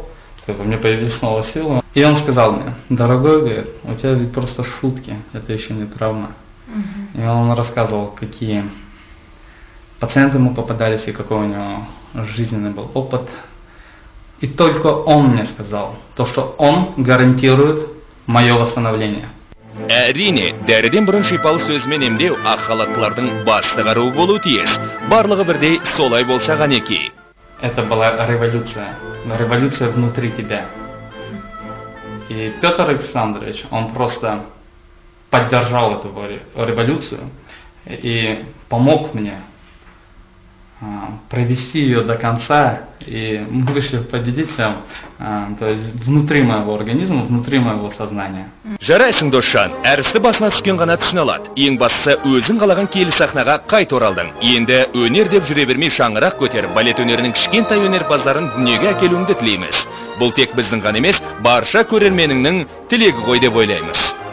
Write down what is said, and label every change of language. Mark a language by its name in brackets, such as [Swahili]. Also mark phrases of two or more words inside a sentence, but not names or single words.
[Russian] У меня появилась снова сила. И он сказал мне: дорогой, говорит, у тебя ведь просто шутки, это еще не травма. И он рассказывал, какие пациенты ему попадались и какой у него жизненный был опыт. И только он мне сказал, то, что он гарантирует мое восстановление. [Kazakh] Әрине, дәріден бұрын шипалы сөзмен емдеу ақ халаттылардың басты қаруы болуы тиіс. Барлығы бірдей солай болса ғанеки. [Russian] это была революция. Революция внутри тебя. И Петр Александрович, он просто поддержал эту революцию и помог мне провести ее до конца, и мы вышли победителем, то есть внутри моего организма, внутри моего сознания. [Kazakh] Жарайсың досжан, әрісті басына түскен ғана түсіне алады. Ең бастысы өзің қалаған киелі сахнаға қайта оралдың. Енді өнер деп жүре бермей шаңырақ көтеріп, балет өнерінің кішкентай өнерпаздарын дүниеге әкелуіңді тілейміз. Бұл тек біздің ғана емес, барша көрерменіңнің тілегі ғой деп ойлаймыз.